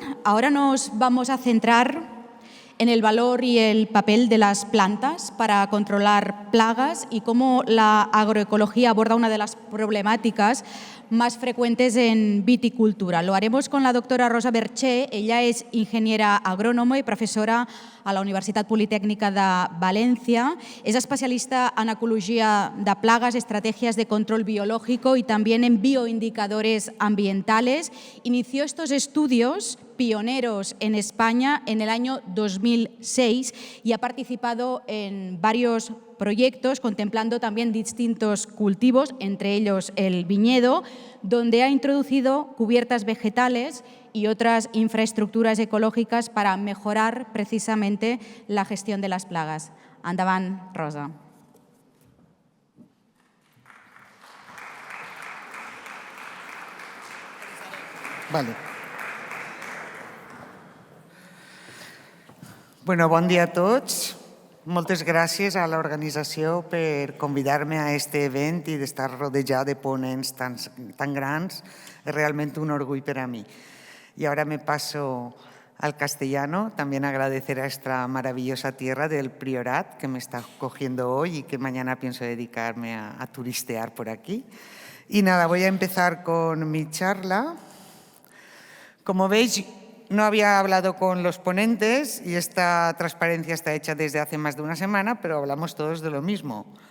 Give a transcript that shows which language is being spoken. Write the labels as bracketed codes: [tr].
[es] Ahora nos vamos a centrar en el valor y el papel de las plantas para controlar plagas y cómo la agroecología aborda una de las problemáticas más frecuentes en viticultura. Lo haremos con la doctora Rosa Berché. [ca] Ella és ingeniera agrònoma i professora a la Universitat Politècnica de València. [es] Es especialista en ecologia de plagas, estrategias de control biológico y también en bioindicadores ambientales. Inició estos estudios pioneros en España en el año 2006 y ha participado en varios proyectos contemplando también distintos cultivos, entre ellos el viñedo, donde ha introducido cubiertas vegetales y otras infraestructuras ecológicas para mejorar precisamente la gestión de las plagas. [ca] Endavant, Rosa. Vale. Bueno, bon dia a tots. Moltes gràcies a l'organització per convidar-me a este event i d'estar rodejada de ponents tan grans. [es] Es realmente un orgullo para mí. Y ahora me paso al castellano. También agradecer a esta maravillosa tierra del Priorat que me está acogiendo hoy y que mañana pienso dedicarme a turistear por aquí. Y nada, voy a empezar con mi charla. Como veis, no había hablado con los ponentes y esta transparencia está hecha desde hace más de una semana, pero hablamos todos de lo mismo.